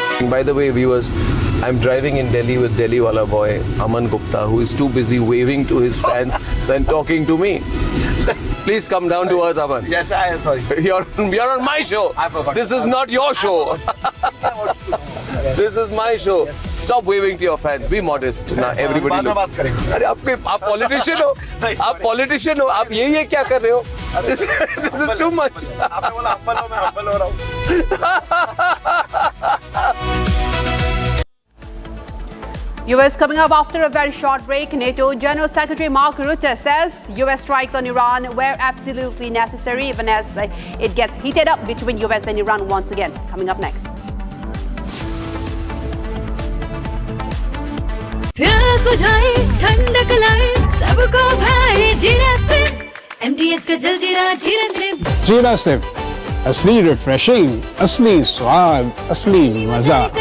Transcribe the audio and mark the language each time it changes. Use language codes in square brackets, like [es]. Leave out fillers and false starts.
[en] By the way, viewers, I'm driving in Delhi with Delhi wala boy Aman Gupta, who is too busy waving to his fans than talking to me. Please come down to earth, Aman. Yes, I am sorry. You're on my show. I forgot. This is not your show. This is my show. Stop waving to your fans. Be modest. Now everybody look. [hi] अरे आप politician हो. आप politician हो. आप ये क्या कर रहे हो? [en] This is too much. [hi] आपने बोला humble हो, मैं humble हो रहा हूँ. [en] US coming up after a very short break. NATO General Secretary Mark Rutte says US strikes on Iran were absolutely necessary, even as it gets heated up between US and Iran once again. Coming up next. [hi] प्यास बुझाए ठंडक लाए सबको भाए जीरा से MTH का जल जीरा जीरा से जीरा से असली रिफ्रेशिंग असली स्वाद असली मजा